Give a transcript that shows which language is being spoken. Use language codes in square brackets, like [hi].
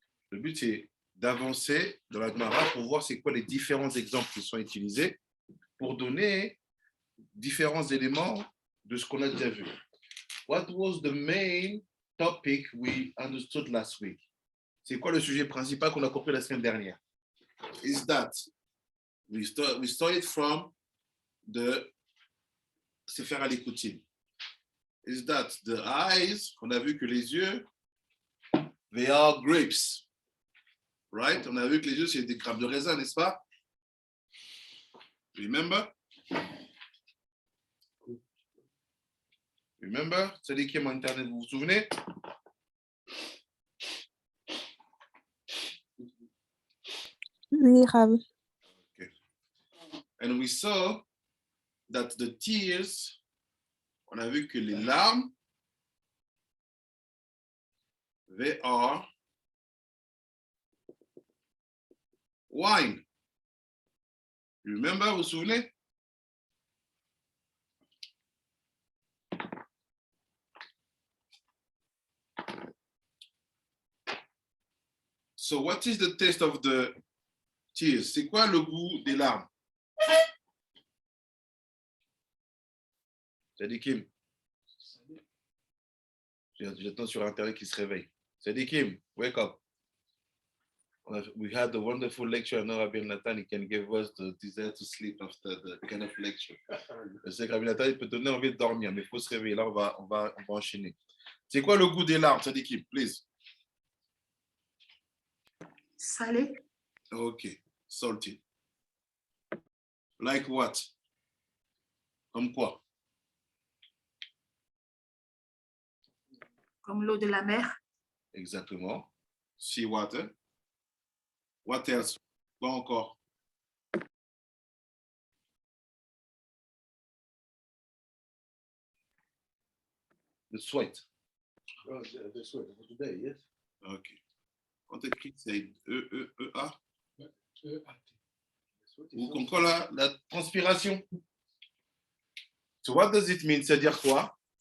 [fr] Le but c'est d'avancer dans la Gemara pour voir c'est quoi les différents exemples qui sont utilisés pour donner différents éléments de ce qu'on a déjà vu. [en] What was the main topic we understood last week? [fr] C'est quoi le sujet principal qu'on a compris la semaine dernière? [en] Is that we started from the Sefer HaLikutim. Is that the eyes, [fr] on a vu que les yeux, [en] they are grapes. Right? [fr] On a vu que les yeux, c'est des grappes de raisin, n'est-ce pas? [en] Remember? Remember? [fr] C'est qui est mon internet, vous vous souvenez? Oui, Rab. [en] Okay. And we saw that the tears, [fr] on a vu que les larmes, [en] they are wine. You remember, [fr] vous vous souvenez? [en] So what is the taste of the tears? [fr] C'est quoi le goût des larmes? [he] Sadikim. [fr] J'attends sur Internet qui se réveille. [en] Sadikim, wake up. We had a wonderful lecture. I know Rabbi Nathan, he can give us the desire to sleep after the kind of lecture. [fr] Je sais que Rabbi Nathan, il peut donner envie de dormir, mais il faut se réveiller. Là, on va enchaîner. C'est quoi le goût des larmes, Sadikim, please? Salé. [en] Okay, salty. Like what? [fr] Comme quoi? comme l'eau de la mer. Exactement. [en] Sea water. What else? [fr] Quoi encore? [en] The sweat. Oh, that's what for today, yes. OK. [fr] Quand tu écris, c'est E-E-E-A. Ou encore la transpiration. [en] So what does it mean? [fr] C'est-à-dire quoi?